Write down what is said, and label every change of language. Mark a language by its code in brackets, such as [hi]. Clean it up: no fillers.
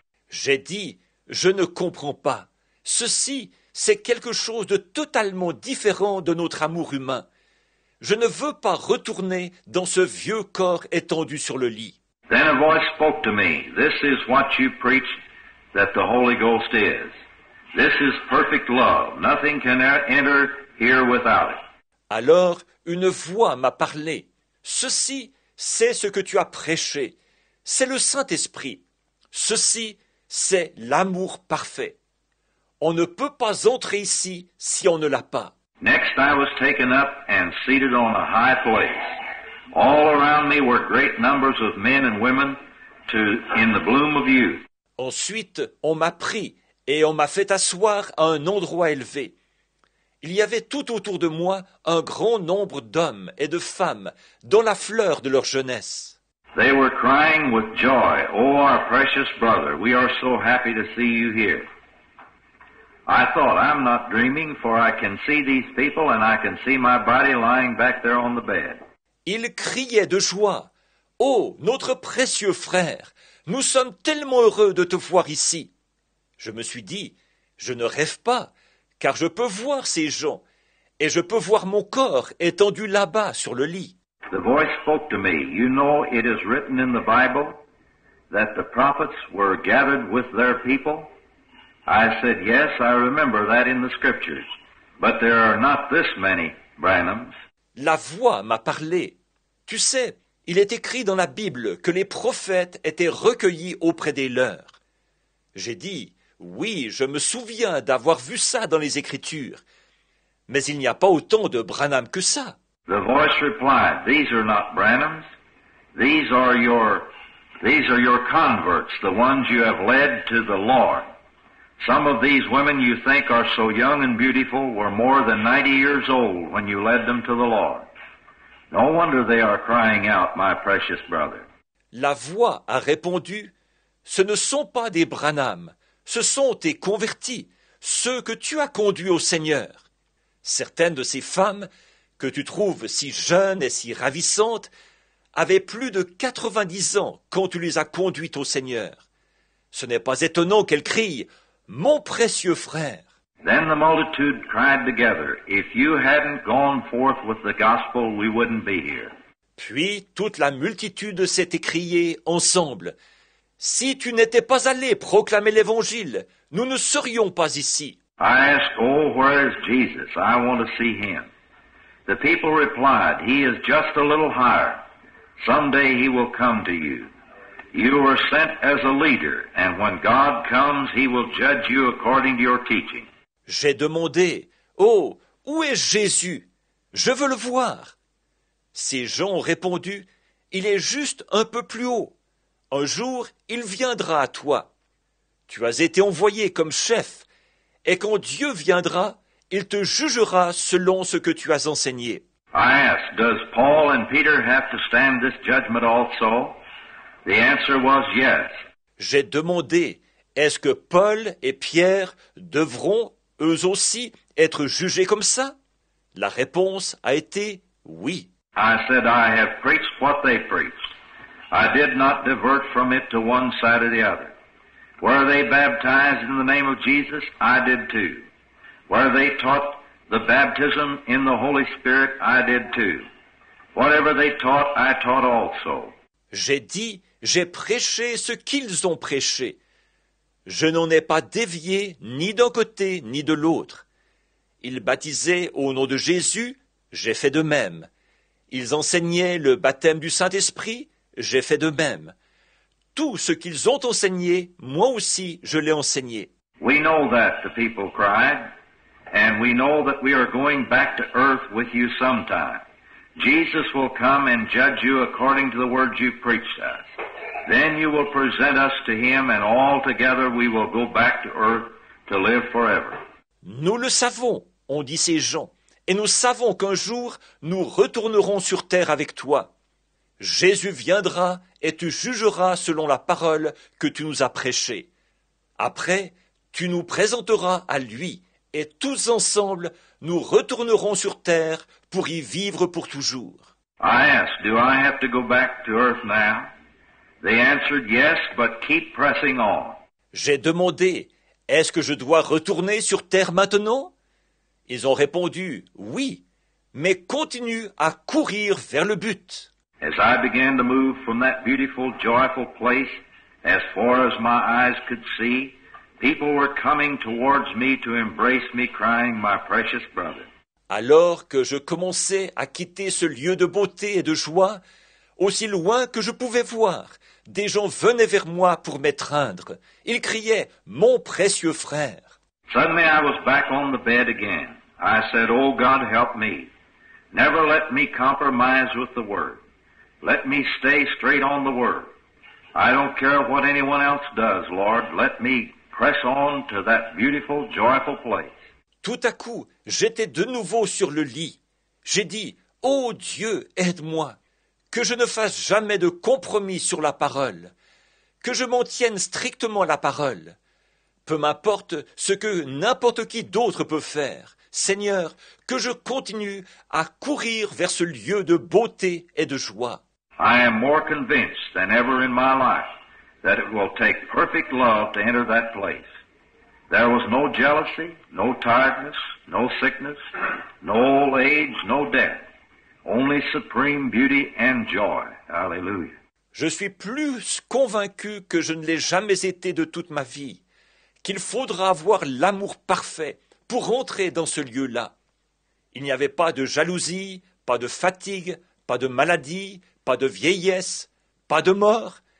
[fr] J'ai dit « Je ne comprends pas. Ceci, c'est quelque chose de totalement différent de notre amour humain. Je ne veux pas retourner dans ce vieux corps étendu sur le lit. » [en] Then a voice spoke to me. "This is what you preach that the Holy Ghost is. This is perfect love. Nothing can enter here without it." [fr] Alors une voix m'a parlé. « Ceci, c'est ce que tu as prêché. C'est le Saint-Esprit. Ceci, c'est l'amour parfait. On ne peut pas entrer ici si on ne l'a pas. » [en] Next I was taken up and seated on a high place. All around me were great numbers of men and women in the bloom of youth. [fr] Ensuite, on m'a pris et on m'a fait asseoir à un endroit élevé. Il y avait tout autour de moi un grand nombre d'hommes et de femmes dans la fleur de leur jeunesse. [en] They were crying with joy, "Oh, our precious brother, we are so happy to see you here." I thought, I'm not dreaming, for I can see these people and I can see my body lying back there on the bed. [fr] Ils criaient de joie. « Oh, notre précieux frère, nous sommes tellement heureux de te voir ici. » Je me suis dit, je ne rêve pas, car je peux voir ces gens, et je peux voir mon corps étendu là-bas sur le lit. [en] The voice spoke to me. "You know, it is written in the Bible that the prophets were gathered with their people." I said, "Yes, I remember that in the scriptures, but there are not this many Branhams." [fr] La voix m'a parlé. Tu sais, il est écrit dans la Bible que les prophètes étaient recueillis auprès des leurs. J'ai dit, oui, je me souviens d'avoir vu ça dans les Écritures, mais il n'y a pas autant de Branham que ça. [en] The voice replied, "These are not Branhams. These are your converts, the ones you have led to the Lord. Some of these women you think are so young and beautiful were more than 90 years old when you led them to the Lord. No wonder they are crying out, my precious brother." [fr] La voix a répondu, ce ne sont pas des Branham, ce sont tes convertis, ceux que tu as conduits au Seigneur. Certaines de ces femmes, que tu trouves si jeunes et si ravissantes, avaient plus de 90 ans quand tu les as conduites au Seigneur. Ce n'est pas étonnant qu'elles crient « Mon précieux frère !» [en] Then the multitude cried together, "If you hadn't gone forth with the gospel, we wouldn't be here." [fr] Puis toute la multitude s'est écriée ensemble, « Si tu n'étais pas allé proclamer l'Évangile, nous ne serions pas ici. » [en] I asked, "Oh, where is Jesus? I want to see him." The people replied, "He is just a little higher. Someday he will come to you. You were sent as a leader, and when God comes, he will judge you according to your teaching." [fr] J'ai demandé, « Oh, où est Jésus? Je veux le voir. » Ces gens ont répondu, « Il est juste un peu plus haut. Un jour, il viendra à toi. Tu as été envoyé comme chef, et quand Dieu viendra, il te jugera selon ce que tu as enseigné. » [en] I asked, "Does Paul and Peter have to stand this judgment also?" The answer was yes. [fr] J'ai demandé, Est-ce que Paul et Pierre devront, eux aussi, être jugés comme ça? La réponse a été oui. [en] I said, I have preached what they preached. I did not divert from it to one side or the other. Were they baptized in the name of Jesus? I did too. Were they taught the baptism in the Holy Spirit? I did too. Whatever they taught, I taught also. [fr] J'ai dit, j'ai prêché ce qu'ils ont prêché. Je n'en ai pas dévié ni d'un côté ni de l'autre. Ils baptisaient au nom de Jésus, j'ai fait de même. Ils enseignaient le baptême du Saint-Esprit, j'ai fait de même. Tout ce qu'ils ont enseigné, moi aussi je l'ai enseigné. [en] We know that, the people cried, and we know that we are going back to earth with you sometime. Jesus will come and judge you according to the words you preached us. Then you will present us to Him, and all together we will go back to earth to live forever. [fr] Nous le savons, ont dit ces gens, et nous savons qu'un jour nous retournerons sur terre avec toi. Jésus viendra et tu jugeras selon la parole que tu nous as prêchée. Après, tu nous présenteras à lui, et tous ensemble, nous retournerons sur terre pour y vivre pour toujours. [en] I asked, do I have to go back to earth now? They answered, yes, but keep pressing on. [fr] J'ai demandé, est-ce que je dois retourner sur terre maintenant? Ils ont répondu, oui, mais continue à courir vers le but. [en] As I began to move from that beautiful, joyful place, as far as my eyes could see, people were coming towards me to embrace me, crying, my precious brother. [fr] Alors que je commençais à quitter ce lieu de beauté et de joie, aussi loin que je pouvais voir, des gens venaient vers moi pour m'étreindre. Ils criaient, mon précieux frère. [en] Suddenly I was back on the bed again. I said, oh God, help me. Never let me compromise with the Word. Let me stay straight on the Word. I don't care what anyone else does, Lord. Let me press on to that beautiful, joyful place. [fr] Tout à coup, j'étais de nouveau sur le lit. J'ai dit, ô Dieu, aide-moi, que je ne fasse jamais de compromis sur la parole, que je m'en tienne strictement à la parole. Peu m'importe ce que n'importe qui d'autre peut faire. Seigneur, que je continue à courir vers ce lieu de beauté et de joie. [en] I am more convinced than ever in my life that it will take perfect love to enter that place. There was no jealousy, no tiredness, no sickness, no old age, no death. Only supreme beauty and joy. Hallelujah. [fr] Je suis plus convaincu que je ne l'ai jamais été de toute ma vie, qu'il faudra avoir l'amour parfait pour entrer dans ce lieu-là. Il n'y avait pas de jalousie, pas de fatigue, pas de maladie, pas de vieillesse, pas de mort.